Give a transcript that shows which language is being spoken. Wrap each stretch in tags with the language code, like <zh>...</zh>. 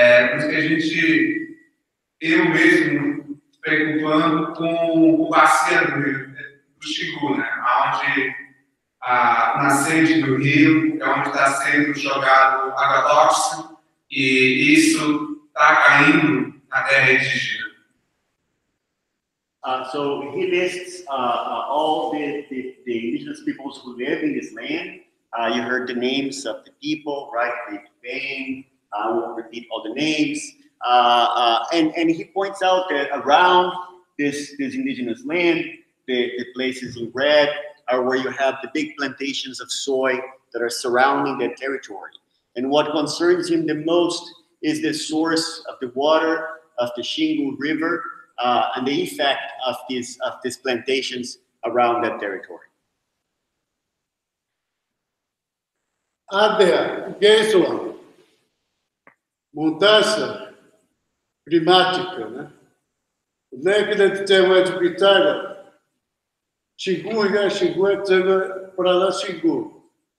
<pt>Por isso que eu mesmo, preocupando com o bacia do Xingu, né? Onde a nascente do rio é onde está sendo jogado agrotóxico e isso está caindo na terra indígena.</pt> <en>So he lists all the indigenous peoples who live in this land. You heard the names of the people, right? The Bang. I won't repeat all the names. And he points out that around this indigenous land, the places in red are where you have the big plantations of soy that are surrounding that territory. And what concerns him the most is the source of the water of the Xingu River and the effect of these plantations around that territory.</en> <pt>Isso, mudança climática, né? Dentro de uma hospital, Xingu é para lá, Xingu.</pt>